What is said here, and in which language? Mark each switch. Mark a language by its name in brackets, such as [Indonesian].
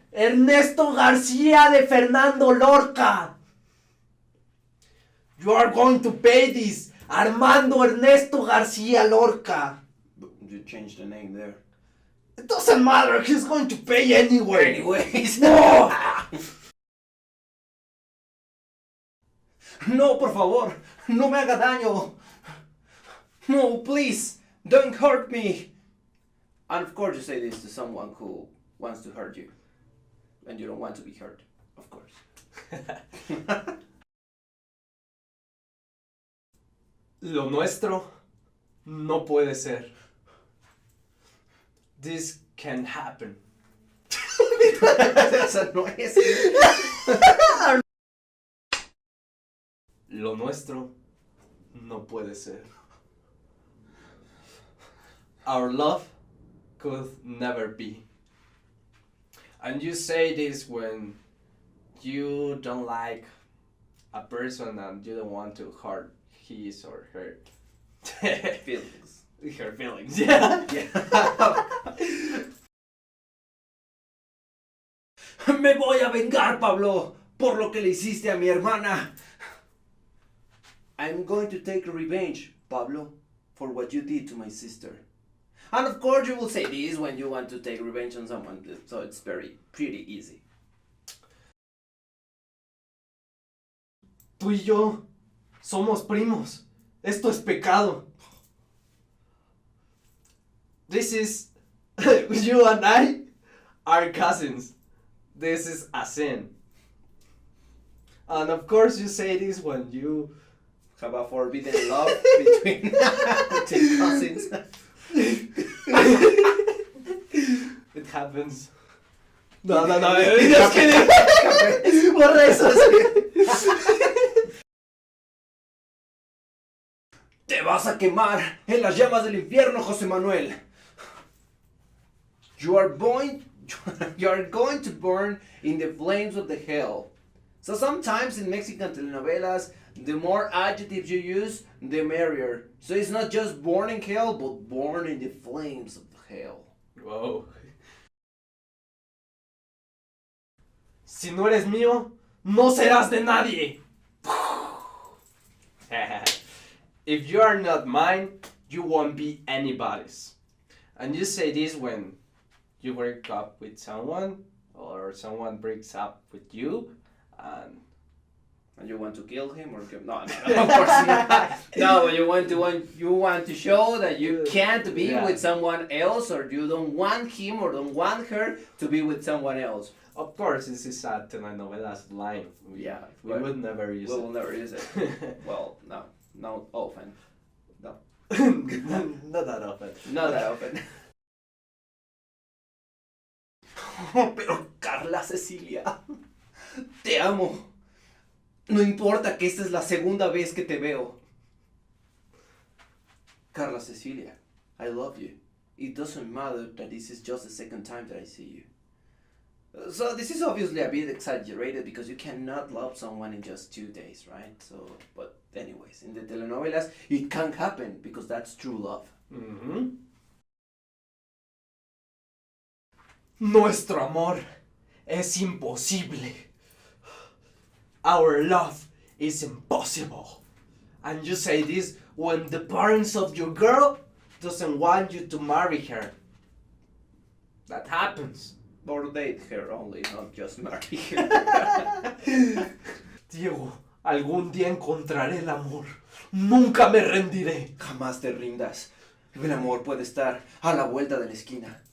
[Spanish] ¡Ernesto García de Fernando Lorca! [English] You are going to pay this! [Spanish] Armando Ernesto García Lorca! [English] You changed the name there. It doesn't matter, he's going to pay anyway! Anyways. No! [Spanish] No, por favor, no me haga daño. [English] No, please, don't hurt me. And of course you say this to someone who wants to hurt you. And you don't want to be hurt, of course. [Spanish] Lo nuestro no puede ser. [English] This can happen. [Spanish] Esa no es. Lo nuestro no puede ser. [English] Our love could never be. And you say this when you don't like a person and you don't want to hurt his or her Feelings. her feelings. Yeah. [Spanish] Me voy a vengar, Pablo, por lo que le hiciste a mi hermana. [English] I'm going to take revenge, Pablo, for what you did to my sister. And of course you will say this when you want to take revenge on someone, so it's pretty easy. [Spanish] Tú y yo somos primos. Esto es pecado. [English] This is You and I are cousins. This is a sin. And of course you say this when you Have a forbidden love between, between cousins. it happens. No, just kidding. [Spanish] Borra eso. Te vas a quemar en las llamas del infierno, José Manuel. [English] You are going to burn in the flames of the hell. So sometimes in Mexican telenovelas, the more adjectives you use, the merrier. So it's not just born in hell, but born in the flames of hell. Wow. [Spanish] Si no eres mío, no serás de nadie. [English] If you are not mine, you won't be anybody's. And you say this when you break up with someone or someone breaks up with you and And you want to kill him or kill? No, of course not. No, but you want to show that you can't be with someone else, or you don't want him or don't want her to be with someone else. of course this is a telenovelas line. We would never use We it. will never use it. Well, no often. No. Not that often. Not that often. [Spanish] Pero Carla Cecilia, te amo. No importa que esta es la segunda vez que te veo. [English] Carla Cecilia, I love you. It doesn't matter that this is just the second time that I see you. So this is obviously a bit exaggerated because you cannot love someone in just 2 days, right? So, but anyways, in the telenovelas, it can happen because that's true love. Mm-hmm. [Spanish] Nuestro amor es imposible. [English] Our love is impossible. And you say this when the parents of your girl doesn't want you to marry her. That happens. Or date her only, not just marry her. [Spanish] Diego, algún día encontraré el amor. Nunca me rendiré. Jamás te rindas. El amor puede estar a la vuelta de la esquina.